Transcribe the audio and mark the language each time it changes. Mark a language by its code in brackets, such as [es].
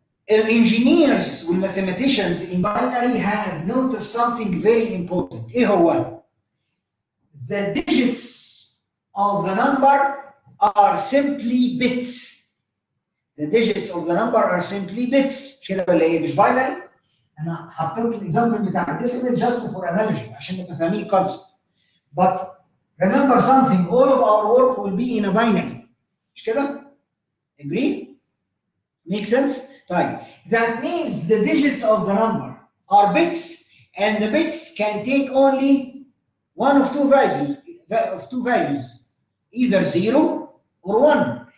[en] Engineers والmathematicians in binary have noticed something very important. [ar] ايه هو؟ [en] The digits of the number are simply bits. The digits of the number are simply bits. [ar] مش كده ولا ايه؟ مش binary. انا حطيت الاكزامبل بتاع الديسيمال [en] just for analogy [ar] عشان نبقى فاهمين الكونسبت. [en] But remember something, all of our work will be in a binary. [ar] مش كده؟ Agree? [en] Make sense? طيب. That means the digits of the number are bits, and the bits can take only one of two values, either 0 or 1.